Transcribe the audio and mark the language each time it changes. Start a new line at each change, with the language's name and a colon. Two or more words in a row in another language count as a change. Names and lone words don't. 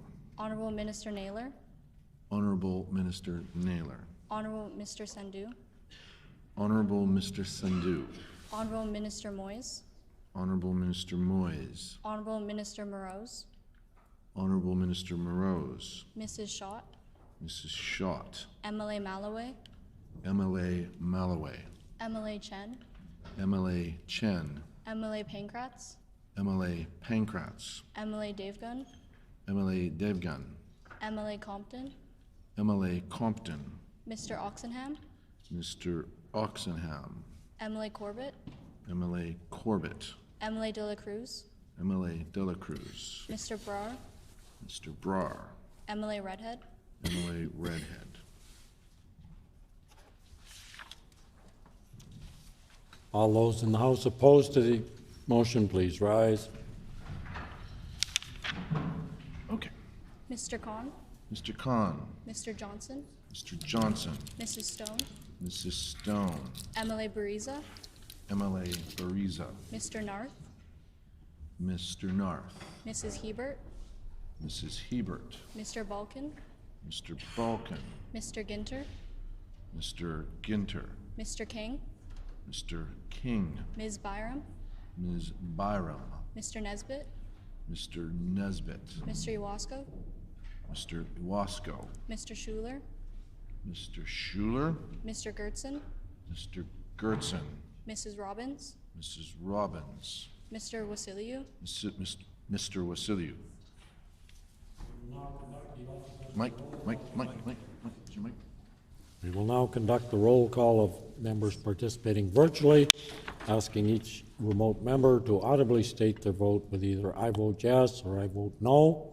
English: Honourable Minister Naylor. Honourable Minister Naylor. Honourable Mr. Sandhu. Honourable Mr. Sandhu. Honourable Minister Moyes. Honourable Minister Moyes. Honourable Minister Morose. Honourable Minister Morose. Mrs. Schott. Mrs. Schott. MLA Malloway. MLA Malloway. MLA Chen. MLA Chen. MLA Pankratz. MLA Pankratz. MLA Davegun. MLA Devgan. MLA Compton. MLA Compton. Mr. Oxenham. Mr. Oxenham. MLA Corbett. MLA Corbett. MLA De La Cruz. MLA De La Cruz. Mr. Brar. Mr. Brar. MLA Redhead. MLA Redhead. All those in the House opposed to the motion, please rise. Okay. Mr. Khan. Mr. Khan. Mr. Johnson. Mr. Johnson. Mrs. Stone. Mrs. Stone. MLA Bariza. MLA Bariza. Mr. Narth. Mr. Narth. Mrs. Hebert. Mrs. Hebert. Mr. Balkan. Mr. Balkan. Mr. Ginter. Mr. Ginter. Mr. King. Mr. King. Ms. Byram. Ms. Byram. Mr. Nesbitt. Mr. Nesbitt. Mr. Iwasko. Mr. Iwasko. Mr. Schuler. Mr. Schuler. Mr. Gertson. Mr. Gertson. Mrs. Robbins. Mrs. Robbins. Mr. Wasiliu. Mr. Wasiliu. Mike, your mic. We will now conduct the roll call of members participating virtually, asking each remote member to audibly state their vote with either I vote yes or I vote no.